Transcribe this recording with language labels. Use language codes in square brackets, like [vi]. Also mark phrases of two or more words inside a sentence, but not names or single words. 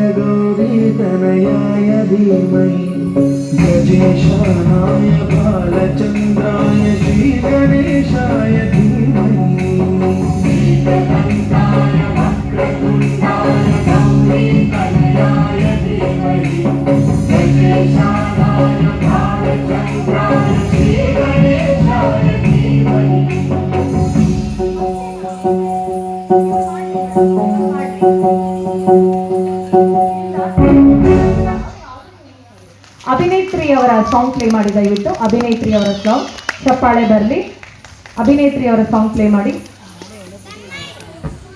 [sa] गौरीतनयाय धीमहि गजेशानाय बालचन्द्राय श्रीगणेशाय धीमहि एकदन्ताय वक्रतुण्डाय गौरीतनयाय धीमहि गजेशानाय बालचन्द्राय श्रीगणेशाय धीमहि [kn] ಅಭಿನೇತ್ರಿಯವರ [en] song play [kn] ಮಾಡಿ ದಯವಿಟ್ಟು ಅಭಿನೇತ್ರಿಯವರ ಸಾಂಗ್ ಚಪ್ಪಾಳೆ ಬರಲಿ ಅಭಿನೇತ್ರಿಯವರ [en] song play [kn] ಮಾಡಿ